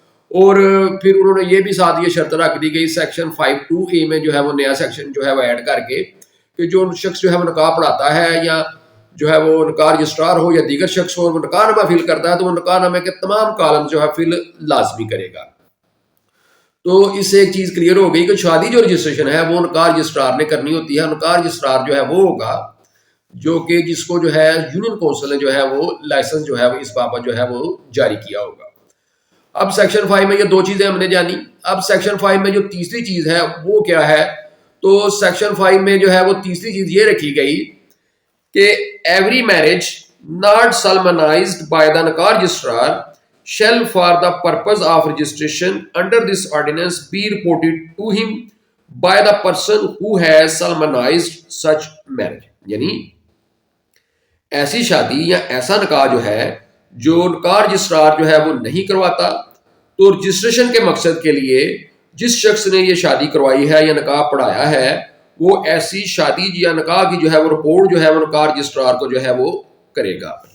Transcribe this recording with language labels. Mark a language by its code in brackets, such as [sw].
[ur] اور پھر انہوں نے یہ بھی ساتھ یہ شرط رکھ دی گئی سیکشن 5(2)A میں جو ہے وہ نیا سیکشن جو ہے وہ ایڈ کر کے، کہ جو شخص جو ہے وہ نکاح پڑھاتا ہے یا جو ہے وہ نکاح رجسٹرار ہو یا دیگر شخص ہو، وہ نکاح نامہ فل کرتا ہے تو وہ نکاح نامے کے تمام کالم جو ہے فل لازمی کرے گا۔ تو اس سے ایک چیز کلیئر ہو گئی کہ شادی جو رجسٹریشن ہے وہ نکاح رجسٹرار نے کرنی ہوتی ہے۔ نکاح رجسٹرار جو ہے وہ ہوگا جو کہ جس کو جو ہے یونین کونسل نے جو ہے وہ لائسنس جو ہے وہ اس بابت جو ہے وہ جاری کیا ہوگا۔ اب سیکشن 5 میں یہ دو چیزیں ہم نے جانی. اب سیکشن 5 میں جو تیسری چیز ہے وہ کیا ہے؟ تو سیکشن 5 میں جو ہے وہ تیسری چیز یہ رکھی گئی کہ every marriage [en] not solemnized by the Nakah registrar shall for the purpose of registration under this ordinance be reported to him by the person who has solemnized such marriage. [ur] یعنی ایسی شادی یا ایسا نکاح جو ہے جو نکاح رجسٹرار جو ہے وہ نہیں کرواتا، تو رجسٹریشن کے مقصد کے لیے جس شخص نے یہ شادی کروائی ہے یا نکاح پڑھایا ہے وہ ایسی شادی یا نکاح کی جو ہے وہ رپورٹ جو ہے وہ نکاح رجسٹرار کو جو ہے وہ کرے گا.